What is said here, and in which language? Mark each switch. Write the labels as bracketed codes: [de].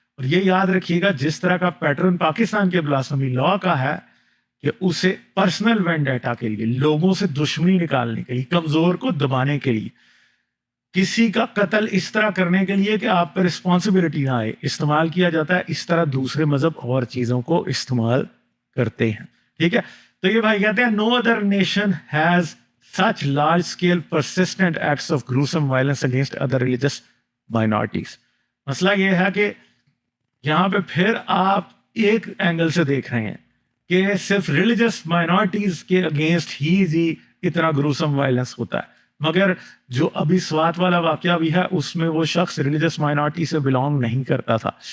[ur] اور یہ یاد رکھیے گا, جس طرح کا پیٹرن پاکستان کے بلاسفمی لا کا ہے کہ اسے پرسنل وینڈیٹا کے لیے, لوگوں سے دشمنی نکالنے کے لیے, کمزور کو دبانے کے لیے, کسی کا قتل اس طرح کرنے کے لیے کہ آپ پہ رسپانسبلٹی نہ آئے, استعمال کیا جاتا ہے. اس طرح دوسرے مذہب اور چیزوں کو استعمال کرتے ہیں. ٹھیک ہے, تو یہ بھائی کہتے ہیں [en] no other nation has such large scale persistent acts of gruesome violence against other religious minorities. [ur] مسئلہ یہ ہے کہ یہاں پہ پھر آپ ایک اینگل سے دیکھ رہے ہیں کہ صرف ریلیجس مائنورٹیز کے اگینسٹ ہی اتنا گروسم وائلنس ہوتا ہے, مگر جو ابھی سوات والا واقعہ بھی ہے اس میں وہ شخص ریلیجس مائنورٹی سے بلانگ نہیں کرتا تھا.